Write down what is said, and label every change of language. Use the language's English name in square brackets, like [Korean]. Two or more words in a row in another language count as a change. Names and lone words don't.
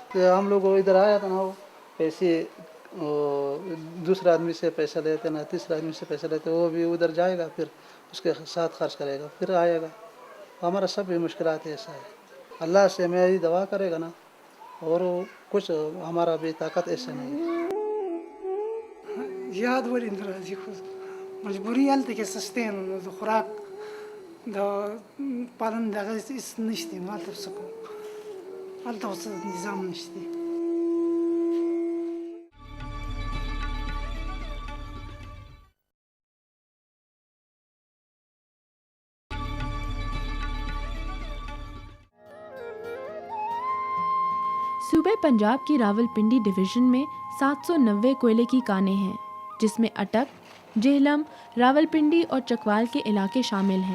[Urdu] کہ ہم لوگ ادھر آیا تھا نا، وہ پیسے دوسرے آدمی سے پیسہ لیتے نا، تیسرے آدمی سے پیسہ لیتے، وہ بھی ادھر جائے گا پھر اس کے ساتھ خرچ کرے گا پھر آئے گا۔ ہمارا سب بھی مشکلات ایسا ہے، اللہ سے میری دعا کرے گا نا، اور کچھ ہمارا بھی طاقت ایسا نہیں ہے۔ [Pashto] یاد ولې نه راځي، خو مجبوري هلته کې څه شته نه، د خوراک د پالن دغه هېڅ نشته نو هلته څه کوو، هلته خو څه نظام نشته. [Urdu] صوبہ پنجاب کی راول پنڈی ڈویژن میں 790 کوئلے کی کانیں ہیں، جس میں اٹک، جہلم، راول پنڈی اور چکوال کے علاقے شامل ہیں۔